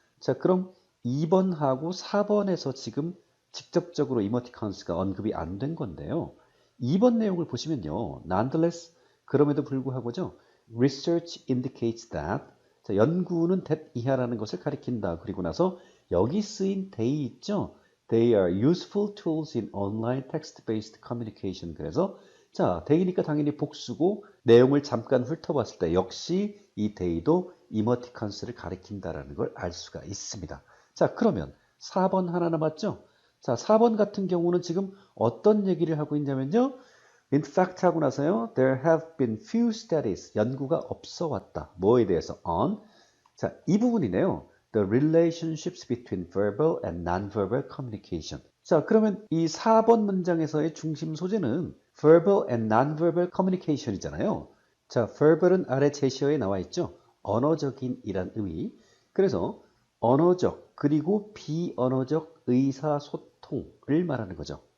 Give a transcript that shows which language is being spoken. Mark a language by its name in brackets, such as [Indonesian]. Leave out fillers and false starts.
[Korean] 자, 그럼 2번하고 4번에서 지금 직접적으로 이모티콘스가 언급이 안 된 건데요. 2번 내용을 보시면요. nonetheless, 그럼에도 불구하고죠. [English] Research indicates that, [Korean] 자, 연구는 that 이하라는 것을 가리킨다. 그리고 나서 여기 쓰인 they 있죠. [English] They are useful tools in online text-based communication. [Korean] 그래서 자, they니까 당연히 복수고 내용을 잠깐 훑어봤을 때 역시 이 they도 이모티콘스를 가리킨다라는 걸 알 수가 있습니다. 자, 그러면 4번 하나 남았죠? 자, 4번 같은 경우는 지금 어떤 얘기를 하고 있냐면요. [English] In fact [Korean] 하고 나서요. [English] There have been few studies. [Korean] 연구가 없어 왔다. 뭐에 대해서? On. 자, 이 부분이네요. [English] The relationships between verbal and non-verbal communication. [Korean] 자, 그러면 이 4번 문장에서의 중심 소재는 [English] verbal and non-verbal communication [Korean] 이잖아요. 자, verbal은 아래 제시어에 나와 있죠. 언어적인 이란 의미. 그래서 언어적 그리고 비언어적 의사소통을 말하는 거죠.